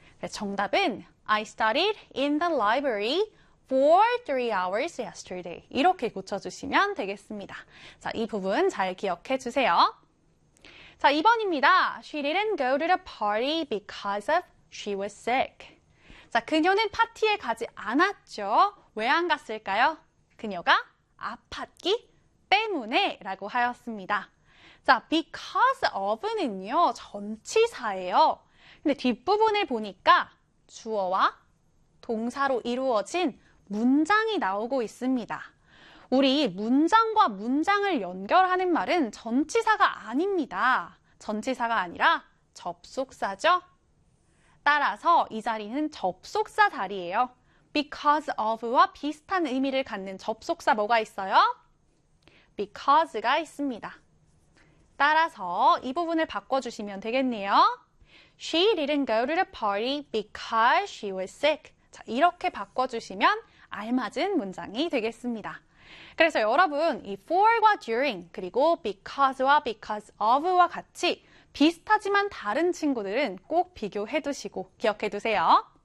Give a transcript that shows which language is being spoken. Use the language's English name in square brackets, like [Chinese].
[English] 정답은 I studied in the library for 3 hours yesterday. [Korean] 이렇게 고쳐주시면 되겠습니다. 자, 이 부분 잘 기억해 주세요. 자, 2번입니다. [English] She didn't go to the party because of she was sick. [Korean] 자, 그녀는 파티에 가지 않았죠. 왜안 갔을까요? 그녀가 아팠기 때문에 라고 하였습니다. 자, because of는요, 전치사예요. 근데 뒷부분을 보니까 주어와 동사로 이루어진 문장이 나오고 있습니다. 우리 문장과 문장을 연결하는 말은 전치사가 아닙니다. 전치사가 아니라 접속사죠. 따라서 이 자리는 접속사 자리예요. because of와 비슷한 의미를 갖는 접속사 뭐가 있어요? because가 있습니다. 따라서 이 부분을 바꿔주시면 되겠네요. [English] She didn't go to the party because she was sick. [Korean] 자, 이렇게 바꿔주시면 알맞은 문장이 되겠습니다. 그래서 여러분, 이 for과 during, 그리고 because와 because of와 같이 비슷하지만 다른 친구들은 꼭 비교해 두시고 기억해 두세요.